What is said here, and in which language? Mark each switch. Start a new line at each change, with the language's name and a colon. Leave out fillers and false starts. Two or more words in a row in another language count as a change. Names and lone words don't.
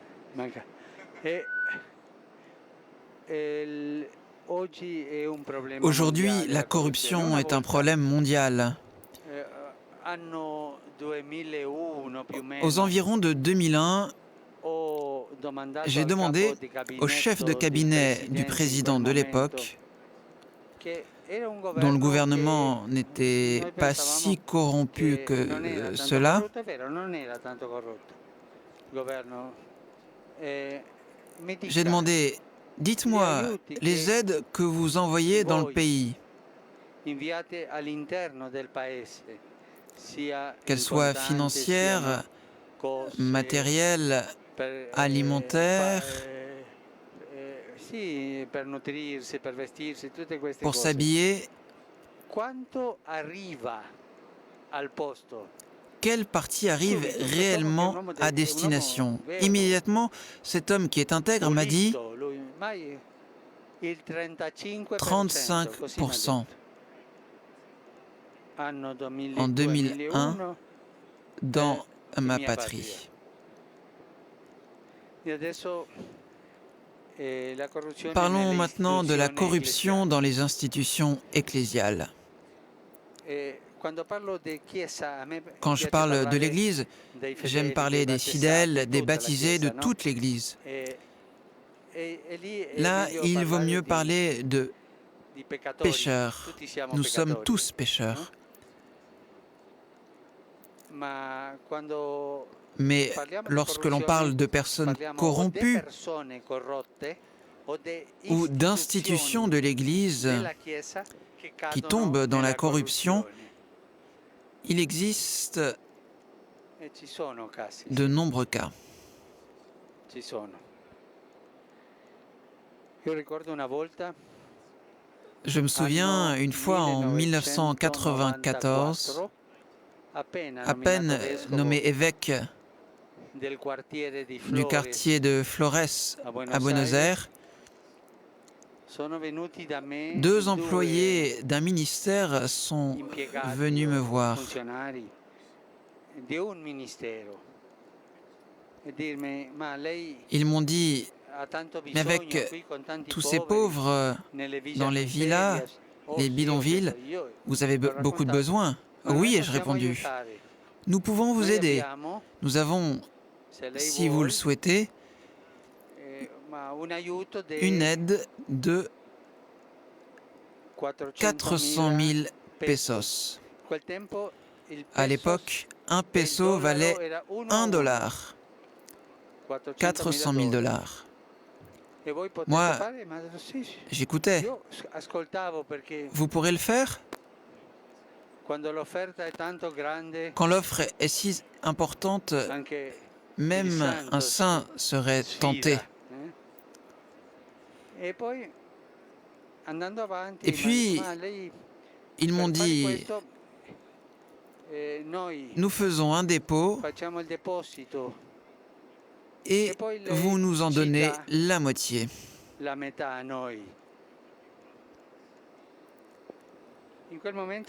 Italian: Manca. E, oggi è un problema
French: Aujourd'hui,
Italian: mondiale,
French: la corruption est un problème mondial.
Italian: Anno 2001 più o
French: Aux
Italian: meno,
French: environs de 2001,
Italian: ho domandato
French: j'ai
Italian: al capo
French: demandé
Italian: di
French: au chef de
Italian: gabinetto del
French: cabinet du
Italian: presidente in quel
French: président de
Italian: momento,
French: l'époque,
Italian: che era un
French: dont le
Italian: governo che
French: gouvernement n'était
Italian: noi
French: pas
Italian: pensavamo
French: si corrompu
Italian: che non
French: que
Italian: era tanto
French: cela,
Italian: corrotto, è vero, non era tanto corrotto il governo. Mi
French: j'ai
Italian: dica,
French: demandé,
Italian: gli
French: dites-moi,
Italian: aiuti
French: les
Italian: che
French: aides que vous envoyez dans le
Italian: voi
French: pays,
Italian: inviate all'interno del paese, sia
French: qu'elles
Italian: in
French: soient
Italian: contante, siano
French: financières,
Italian: cose
French: matérielles,
Italian: per,
French: alimentaires,
Italian: sì, per nutrirsi, per vestirsi, tutte queste
French: pour
Italian: cose.
French: s'habiller,
Italian: Quanto arriva al posto?
French: quelle partie arrive
Italian: Subito, quest'uomo che è un
French: réellement
Italian: uomo,
French: à
Italian: è un uomo
French: destination?
Italian: vero,
French: Immédiatement, cet homme qui est intègre m'a dit
Italian: pulito, lui, mai il 35%, così mi ha
French: 35%
Italian: detto. Anno
French: en 2001
Italian: 2001,
French: dans ma
Italian: mia
French: patrie.
Italian: patria. E adesso la corruzione
French: Parlons
Italian: nelle
French: maintenant de la
Italian: istituzioni
French: corruption
Italian: ecclesiali.
French: dans les institutions ecclésiales.
Italian: Quando parlo di chiesa, a me
French: Quand je
Italian: piace
French: parle de
Italian: parlare
French: l'Église,
Italian: dei
French: j'aime
Italian: fedeli,
French: parler
Italian: dei
French: des
Italian: battezzati,
French: fidèles, des
Italian: tutta la
French: baptisés, de
Italian: chiesa, no?
French: toute l'Église.
Italian: E lì è
French: Là,
Italian: meglio
French: il vaut
Italian: parlare
French: mieux parler de
Italian: di peccatori.
French: pécheurs.
Italian: Tutti siamo
French: Nous sommes
Italian: peccatori,
French: tous
Italian: no?
French: pécheurs.
Italian: Ma quando
French: Mais
Italian: parliamo di
French: lorsque l'on parle
Italian: corruzione,
French: de personnes
Italian: parliamo o di
French: corrompues
Italian: persone corrotte o di
French: ou d'institutions de
Italian: istituzioni
French: l'Église
Italian: della Chiesa che
French: qui
Italian: cadono
French: tombent dans la
Italian: nella
French: corruption,
Italian: corruzione.
French: il existe
Italian: E ci sono casi,
French: de
Italian: sì,
French: nombreux cas.
Italian: ci sono. Io ricordo una volta,
French: Je me souviens, une fois en 1994,
Italian: 1994, appena
French: à
Italian: nominato
French: peine
Italian: vescovo
French: nommé évêque
Italian: del quartiere di
French: du
Italian: Flores
French: quartier de Flores
Italian: a
French: à
Italian: Buenos
French: Buenos
Italian: Aires,
French: Aires,
Italian: sono venuti da me
French: deux
Italian: due
French: employés d'un ministère sont
Italian: impiegati
French: venus me
Italian: o
French: voir
Italian: funzionari di un ministero e dirmi: ma lei
French: Ils m'ont dit,
Italian: ha tanto
French: mais
Italian: bisogno
French: avec
Italian: qui con tanti
French: tous ces
Italian: poveri
French: pauvres
Italian: nelle
French: dans les villas,
Italian: miserias. Oh
French: les
Italian: sì, ho
French: bidonvilles,
Italian: detto, io
French: vous avez
Italian: l'ho
French: beaucoup de
Italian: raccontato.
French: besoins.
Italian: Ma noi
French: Oui, ai-je
Italian: possiamo
French: répondu.
Italian: aiutare.
French: Nous pouvons vous
Italian: Noi
French: aider.
Italian: abbiamo,
French: Nous avons,
Italian: se lei
French: si vous le
Italian: vuole,
French: souhaitez,
Italian: ma un aiuto
French: une
Italian: di
French: aide de 400 000 pesos.
Italian: Quel tempo il
French: À
Italian: pesos
French: l'époque, un
Italian: e il
French: peso valait
Italian: dollaro era 1 a
French: 1
Italian: 1.
French: dollar, 400 000 dollars.
Italian: E voi potete
French: Moi,
Italian: fare? Ma sì, sì.
French: j'écoutais.
Italian: Io ascoltavo perché
French: Vous pourrez le faire?
Italian: quando l'offerta è tanto grande,
French: Quand l'offre est si importante,
Italian: anche il
French: même un
Italian: santo
French: saint serait tenté.
Italian: sfida. E poi andando avanti,
French: Et puis,
Italian: ma lei
French: ils m'ont
Italian: per fare
French: dit,
Italian: questo noi
French: nous faisons un dépôt
Italian: facciamo il deposito
French: et
Italian: e poi
French: vous
Italian: lei
French: nous en
Italian: ci
French: donnez
Italian: dà
French: la moitié.
Italian: la metà a noi. In quel momento